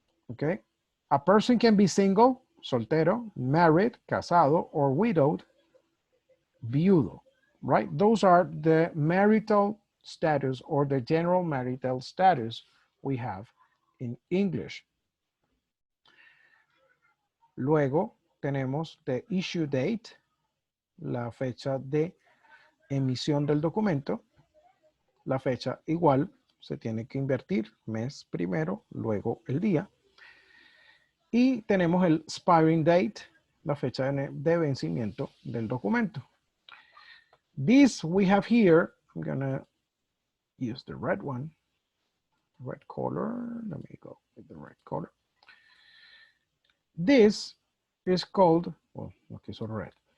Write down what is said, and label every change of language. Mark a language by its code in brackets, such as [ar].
[en] Okay, a person can be single, soltero, married, casado, or widowed, viudo, right? Those are the marital status or the general marital status we have in English. [es] Luego tenemos [en] the issue date, [es] la fecha de emisión del documento. La fecha igual se tiene que invertir, mes primero, luego el día. Y tenemos el expiring date, la fecha de vencimiento del documento. [en] This we have here, I'm gonna use the red one, red color. Let me go with the red color. This is called, well, okay, so red.